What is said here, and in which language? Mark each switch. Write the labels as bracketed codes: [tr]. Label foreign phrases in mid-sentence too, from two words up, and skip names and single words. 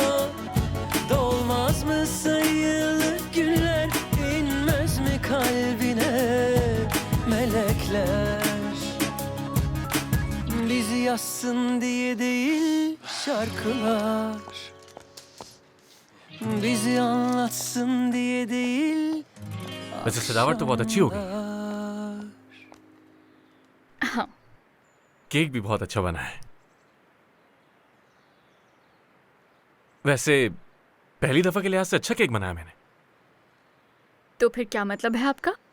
[tr] Dolmaz mı sayılı günler, inmez mi kalbine melekler? Bizi yazsın diye değil şarkılar, bizi anlatsın diye değil. [ur] ویسے سجاوٹ تو بہت اچھی ہوگی. हाँ। کیک بھی بہت اچھا بنا ہے. ویسے پہلی دفعہ کے لحاظ سے اچھا کیک بنایا میں نے. تو پھر کیا مطلب ہے آپ کا?